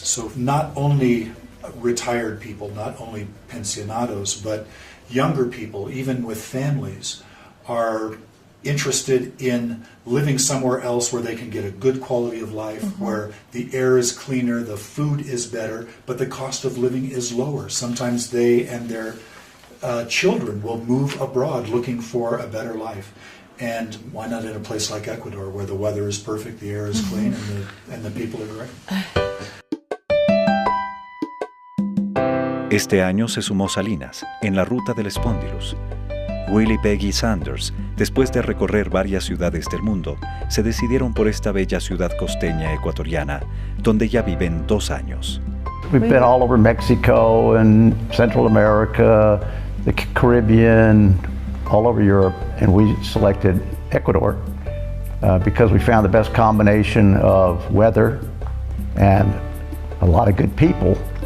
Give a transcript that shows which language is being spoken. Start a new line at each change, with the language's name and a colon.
English: So not only retired people, not only pensionados, but younger people, even with families, are interested in living somewhere else where they can get a good quality of life, where the air is cleaner, the food is better, but the cost of living is lower. Sometimes they and their children will move abroad looking for a better life. And why not in a place like Ecuador, where the weather is perfect, the air is clean, and the people are great?
Spanish: Este año se sumó Salinas, en la ruta del Spondylus. Will y Peggy Sanders, después de recorrer varias ciudades del mundo, se decidieron por esta bella ciudad costeña ecuatoriana, donde ya viven 2 años.
English: We've been all over Mexico and Central America, the Caribbean, all over Europe, and we selected Ecuador because we found the best combination of weather and a lot of good people.